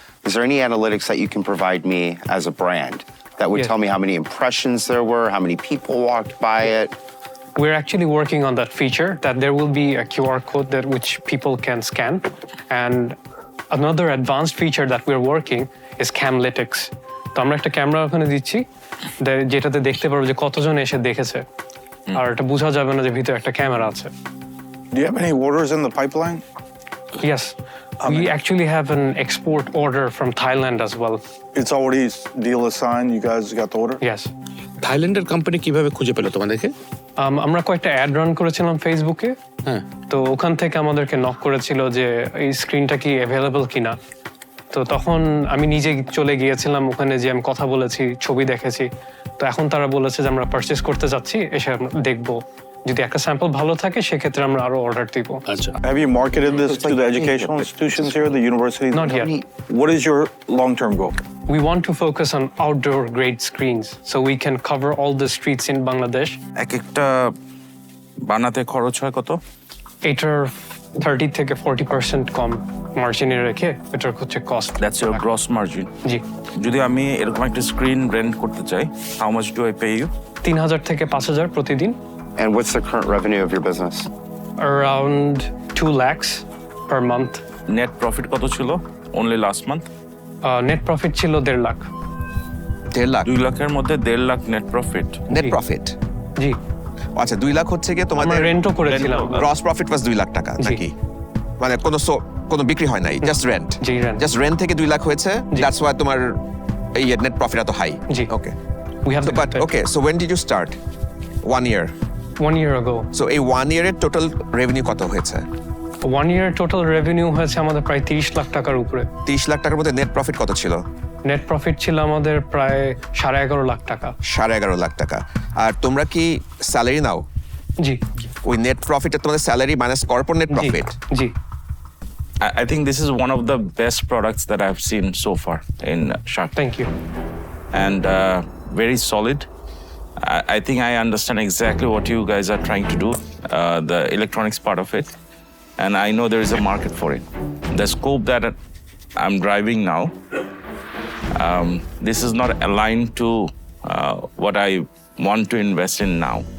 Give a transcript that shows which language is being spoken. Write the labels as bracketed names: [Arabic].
[English] Is there any analytics that you can provide me as a brand that would Yes. tell me how many impressions there were, how many people walked by it? We're actually working on that feature that there will be a QR code that which people can scan. And another advanced feature that we're working is Camlytics. [Bangla] তো আমরা একটা camera ওখানে দিচ্ছি যেটাতে দেখতে পারবো যে কতজন এসে দেখেছে আর এটা বোঝা যাবে না যে ভিতরে একটা ক্যামেরা আছে [English] Do you have any orders in the pipeline? Yes, we actually have an export order from Thailand as well. It's already deal is signed. You guys got the order? Yes. [Bangla] থাইল্যান্ডের company কিভাবে খুঁজে পেলো তোমাদেরকে আমরা কয়েকটা add run করেছিলাম ফেসবুকে হ্যাঁ তো ওখান থেকে আমাদেরকে নক করেছিল যে এই স্ক্রিনটা কি অ্যাভেলেবল কিনা তো তখন আমি নিজে চলে গিয়েছিলাম ওখানে যে আমি কথা বলেছি ছবি দেখেছি তো এখন তারা বলেছে যে আমরা পারচেজ করতে যাচ্ছি এসে আমরা দেখবো যদি একটা স্যাম্পল ভালো থাকে সেক্ষেত্রে আমরা আরো অর্ডার দিব আচ্ছা [English] Have you marketed this to the educational institutions here, the universities? Not yet. What is your long-term goal? We want to focus on outdoor grade screens so we can cover all the streets in Bangladesh. [Bangla] এক একটা বানাতে খরচ হয় কত এটার 30 থেকে 40% কম মার্জিনে রেখে এটার হচ্ছে cost [English] that's your gross margin [Bangla] জি যদি আমি এরকম একটা স্ক্রিন রেন্ট করতে চাই [English] how much do I pay you [Bangla] 3000 থেকে 5000 প্রতিদিন [English] And what's the current revenue of your business? around 2 lakhs per month. [Bangla] Net profit কত ছিল [English] only last month [Bangla] net profit ছিল 1.5 লাখ 1.5 লাখ 2 লাখের মধ্যে 1.5 lakh net profit NET J. Profit জি আচ্ছা 2 লাখ হচ্ছে কি আমরা তোমাদের রেন্টও করেছিলাম [English] gross profit was 2 lakh টাকা [Bangla] জি। নাকি মানে কোনো বিক্রি হয় নাই জাস্ট রেন্ট জি, rent. জাস্ট রেন্ট থেকে 2 লাখ হয়েছে জি। [English] that's why [Bangla] তোমার এই নেট প্রফিট এত high G. Okay [English] we have but okay so when did you start 1 year 1 year ago [Bangla] so এই 1 ইয়ারের টোটাল রেভিনিউ কত হয়েছে 1 year টোটাল রেভিনিউ হয়েছে আমাদের প্রায় 30 লাখ টাকার উপরে 30 লাখ টাকার মধ্যে নেট প্রফিট কত ছিল নেট প্রফিট ছিল আমাদের প্রায় 11.5 লাখ টাকা 11.5 লাখ টাকা আর তোমরা কি স্যালারি নাও জি ওই নেট প্রফিটে তোমাদের salary minus corporate NET J profit G [English] I think this is one of the best products that I've seen so far in Shark Tank. Thank you And very solid. I think I understand exactly what you guys are trying to do, the electronics part of it. And I know there is a market for it. The scope that I'm driving now, this is not aligned to what I want to invest in now.